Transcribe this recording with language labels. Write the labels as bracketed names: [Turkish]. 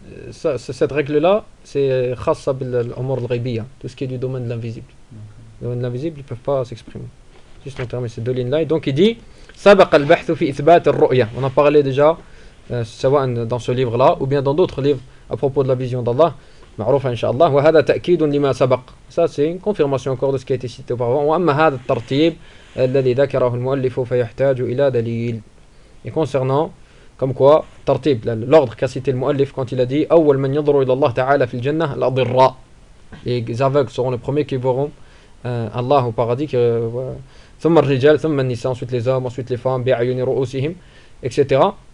[French] Ça, cette règle-là, c'est [Arabic] khassa bil omor al-ghaybiyya, [French] tout ce qui est du domaine de l'invisible. Le domaine de l'invisible, ils ne peuvent pas s'exprimer. Juste en termes de ces deux lignes-là. Et donc il dit, [Arabic] سبق البحث في إثبات الرؤية. [French] On a parlé déjà, soit dans ce livre-là, ou bien dans d'autres livres à propos de la vision d'Allah. [Arabic] معروف إن شاء الله وهذا تأكيد لما سبق. [French] Ça c'est une confirmation encore de ce qui a été cité auparavant. [Arabic] وأما هذا الترتيب الذي ذكره المؤلف فيحتاج إلى دليل. [French] Et concernant, comme quoi, ترتيب, l'ordre qu'a cité le مؤلف quand il a dit [Arabic] أول من ينظر إلى الله تعالى في الجنة الأضراء. [French] Les aveugles seront les premiers qui verront Allah au paradis. Que, [Arabic] ثم الرجال ثم النساء [French] ensuite les hommes ensuite les femmes [Arabic] بعيون رؤوسهم [French] etc.